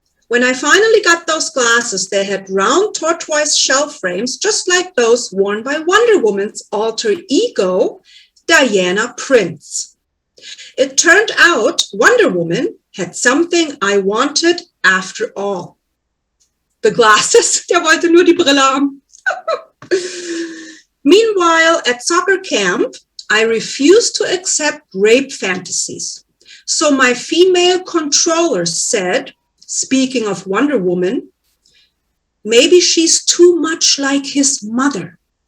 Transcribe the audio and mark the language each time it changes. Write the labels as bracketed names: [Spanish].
[English] When I finally got those glasses, they had round tortoise shell frames, just like those worn by Wonder Woman's alter ego, Diana Prince. It turned out Wonder Woman had something I wanted after all. The glasses, [German] der wollte nur die Brille haben. [English] Meanwhile, at soccer camp, I refused to accept rape fantasies. So my female controller said, speaking of Wonder Woman, maybe she's too much like his mother.